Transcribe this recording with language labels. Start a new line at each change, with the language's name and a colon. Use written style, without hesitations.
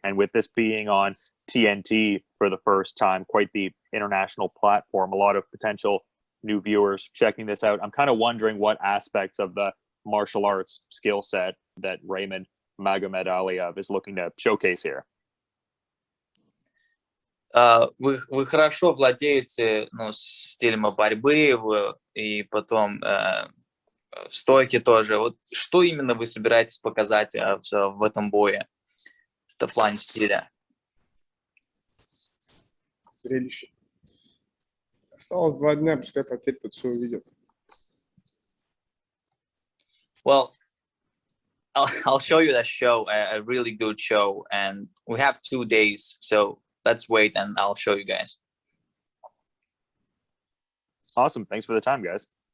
English: And with this being on TNT for the first time, quite the international platform, a lot of potential new viewers checking this out. I'm kind of wondering what aspects of the martial arts skill set that Raimond Magomedaliev is looking to showcase here.
Russian: Вы хорошо владеете, ну, стилем борьбы, и потом в стойке тоже. Вот что именно вы собираетесь показать в этом бое в плане стиля? Зрелище. Осталось 2 дня, пускай потерпят, все увидят.
English: Well, I'll show you that show, a really good show, and we have 2 days, so let's wait and I'll show you guys. Awesome. Thanks for the time, guys.